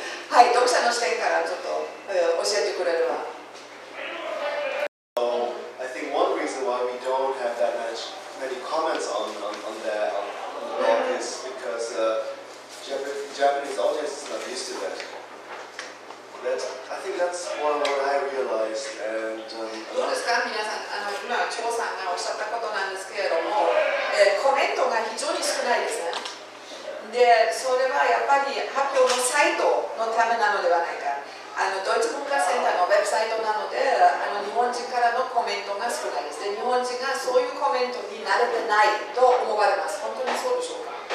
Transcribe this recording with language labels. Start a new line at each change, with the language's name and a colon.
Japanese: はい、読者の視点からちょっと教えてくれるわ。
English: I think one reason why we don't have that many comments on the blog is because Japanese audience is not used to that. I think that's what I realized. And
Japanese: どうですか皆さん、今張さんがおっしゃったことなんですけれども、コメントが非常に少ないですね。で、それはやっぱり発表のサイトのためなのではないか。ドイツ文化センターのウェブサイトなので、日本人からのコメントが少ないです。で、日本人がそういうコメントに慣れてないと思われます。本当にそうでしょうか？